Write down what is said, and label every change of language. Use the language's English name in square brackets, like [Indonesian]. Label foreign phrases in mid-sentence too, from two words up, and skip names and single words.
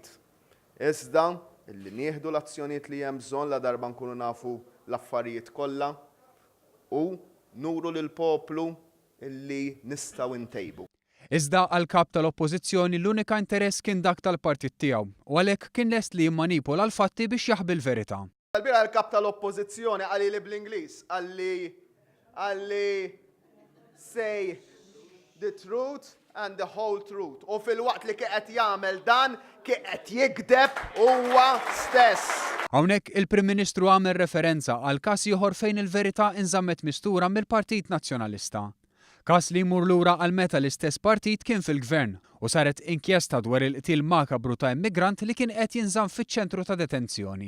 [Maltese] Iżda illi nieħdu l-azzjonijiet li hemm bżonn la darba nkunu nafu l-affarijiet kollha u nuru lill-poplu illi nistgħu ntejbu. Iżda għall-kap tal-Oppożizzjoni l-unika interess kien dak tal-partit tiegħu u għalhekk kien lest li jimmanipola l-fatti biex jaħbi l-verità. Għalbira l-kap tal-Oppożizzjoni għalli li bl-Ingliż għalli [English] say the truth and the whole truth. [Maltese] U fil-waqt li qed jagħmel dan qed jikdeb huwa stess. Hawnhekk il-Prim Ministru għamel referenza għal każ ieħor fejn il-verità inżammet mistura mill-Partit Nazzjonalista. Każ li jmur lura għal meta l-istess partit kien fil-gvern u saret inkjesta dwar il-qtil makabru ta' immigrant li kien qed jinżamm fiċ-ċentru ta' detenzjoni.